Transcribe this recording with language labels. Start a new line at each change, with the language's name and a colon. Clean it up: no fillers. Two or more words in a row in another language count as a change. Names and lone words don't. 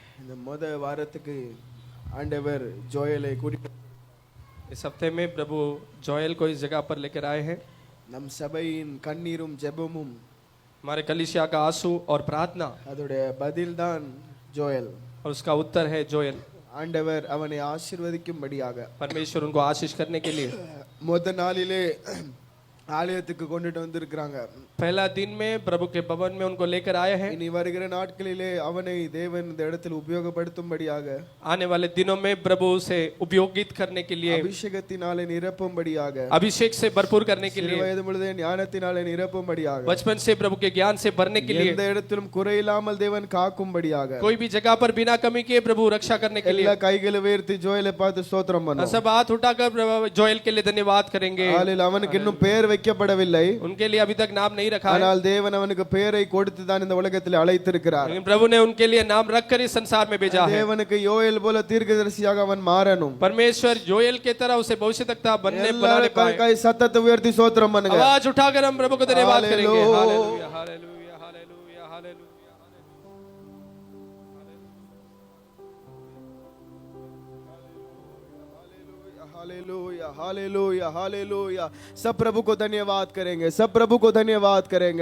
Tamil: இந்த வாரத்துக்கு ஆண்டவர் ஜோயலை கூட்டி
Hindi: इस हफ्ते में प्रभु जोएल को इस जगह पर लेकर आए हैं।
Tamil: நம் சபையின் கண்ணீரும் ஜெபமும்
Hindi: हमारे कलीसिया का आंसू और प्रार्थना
Tamil: அதோடைய பதில்தான் ஜோயல்.
Hindi: और उसका उत्तर है जोएल।
Tamil: ஆண்டவர் அவனை ஆசீர்வதிக்கும்படியாக
Hindi: परमेश्वर उनको आशीष करने के लिए
Tamil: முதல் நாளிலே ஆலயத்துக்கு கொண்டுட்டு வந்திருக்கிறாங்க.
Hindi: पहला दिन में प्रभु के भवन में उनको लेकर आए हैं।
Tamil: இனி வருகிற நாட்களிலே அவனை தேவன் இந்த இடத்தில் உபயோகப்படுத்தும்படியாக
Hindi: आने वाले दिनों में प्रभु उसे उपयोगित करने के लिए
Tamil: அபிஷேகத்தினாலே நிரப்பும்படியாக
Hindi: अभिषेक से भरपूर करने के लिए
Tamil: வயது முழுதே ஞானத்தினாலே நிரப்பும்படியாக
Hindi: बचपन से प्रभु के ज्ञान से भरने के लिए
Tamil: எந்த இடத்திலும் குறையில்லாமல் தேவன் காக்கும்படியாக
Hindi: कोई भी जगह पर बिना कमी के प्रभु रक्षा करने के लिए
Tamil: எல்லா கைகளை உயர்த்தி ஜோயலை பார்த்து ஸ்தோத்திரம் பண்ணுவோம்.
Hindi: सब हाथ उठाकर जोएल के लिए धन्यवाद करेंगे।
Tamil: ஹalleluya. அவனுக்கு இன்னும் பெயர் வைக்கப்படவில்லை.
Hindi: उनके लिए अभी तक नाम नहीं रखा है,
Tamil: ஆனால் தேவன் அவனுக்கு பெயரை கொடுத்து தான் இந்த உலகத்தில் அழைத்திருக்கிறார்.
Hindi: लेकिन प्रभु ने उनके लिए नाम रखकर इस संसार में भेजा है।
Tamil: தேவனுக்கு யோயல் போல தீர்க்கதரிசியாக அவன் மாறணும்.
Hindi: परमेश्वर जोएल के तरह उसे भविष्यवक्ता बनाने
Tamil: எல்லாரும்
Hindi: पाए।
Tamil: கை சத்தத்தை உயர்த்தி ஸ்தோத்திரம் பண்ணுங்க.
Hindi: आवाज उठाकर हम प्रभु को धन्यवाद करेंगे। हालेलुया। हालेलुया हालेलुया हालेलुया हालेलुया। हालेलुया हालेलुया हालेलुया. सब प्रभु को धन्यवाद करेंगे, सब प्रभु को धन्यवाद करेंगे.